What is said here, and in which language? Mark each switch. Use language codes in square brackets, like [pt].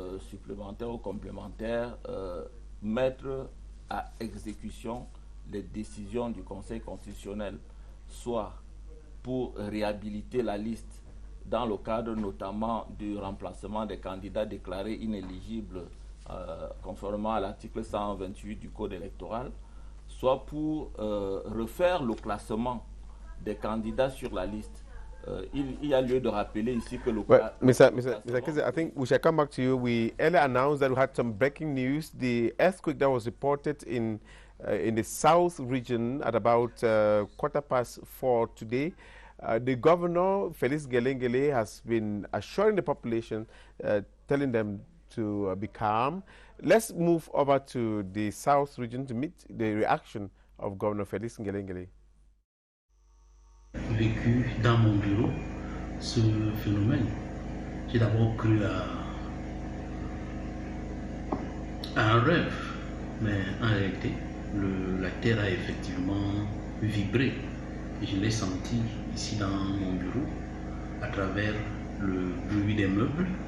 [fr] supplémentaire ou complémentaire, mettre à exécution les décisions du Conseil constitutionnel, soit pour réhabiliter la liste dans le cadre notamment du remplacement des candidats déclarés inéligibles conformément à l'article 128 du Code électoral, soit pour refaire le classement des candidats sur la liste. Il y a lieu de rappeler ici que le [en] Mr. Keze, I think we shall come back to you. We earlier announced that we had some breaking news. The earthquake that was reported in the south region at about 4:15 today. The governor, Felix Gelengele, has been assuring the population, telling them to be calm. Let's move over to the south region to meet the reaction of Governor Felix Gelengele. [fr] Vécu dans mon bureau ce phénomène. J'ai d'abord cru à un rêve, mais en réalité, la terre a effectivement vibré. Et je l'ai senti ici dans mon bureau à travers le bruit des meubles.